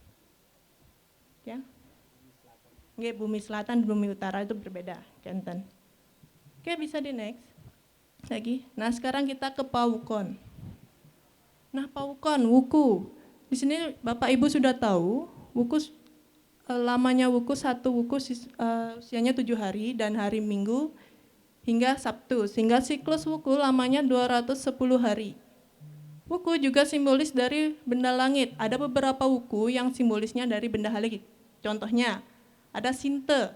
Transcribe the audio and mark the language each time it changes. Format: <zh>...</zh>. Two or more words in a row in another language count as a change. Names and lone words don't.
<id>Ya. Oke, bumi selatan dan bumi utara itu berbeda, Kenten. Oke, bisa di next lagi. Nah, sekarang kita ke Pawukon. Nah, Pawukon, wuku. Di sini Bapak Ibu sudah tahu, wuku lamanya wuku satu wuku usianya 7 hari dan hari Minggu hingga Sabtu, sehingga siklus wuku lamanya 210 hari. Wuku juga simbolis dari benda langit. Ada beberapa wuku yang simbolisnya dari benda langit. Contohnya, ada Sinte.</id>